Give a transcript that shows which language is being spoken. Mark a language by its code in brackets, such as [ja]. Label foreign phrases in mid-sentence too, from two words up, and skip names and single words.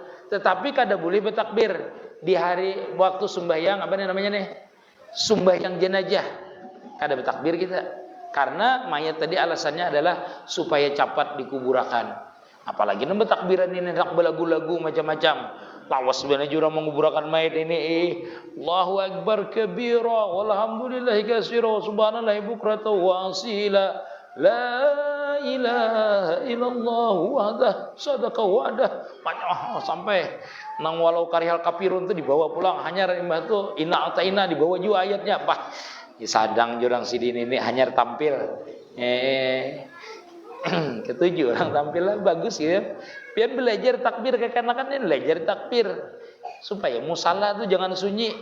[bjn] Tetapi kada boleh bertakbir di hari waktu sembahyang apa namanya nih? Sembahyang jenazah. Kada bertakbir kita. Karena mayat tadi alasannya adalah supaya cepat dikuburakan. Apalagi nang bertakbiran ini nak belagu-lagu macam-macam. Lawas sebenarnya jurang menguburakan mayat ini. [ar] الله أكبر كبيرا والحمد لله كثيرا سبحان الله بكرة وأصيلا. لا إله إلا الله وحده صدق وعده. [bjn] Sampai nang [ar] ولو كره الكافرون [bjn] itu dibawa pulang. Hanya rimah itu [ar] إنا أعطينا [bjn] dibawa juga ayatnya. Bah, sadang jurang sidin ini hanya tampil. Ketujuh orang tampil lah bagus ya. Biar belajar takbir kekanak-kanak ini belajar takbir supaya musala itu jangan sunyi.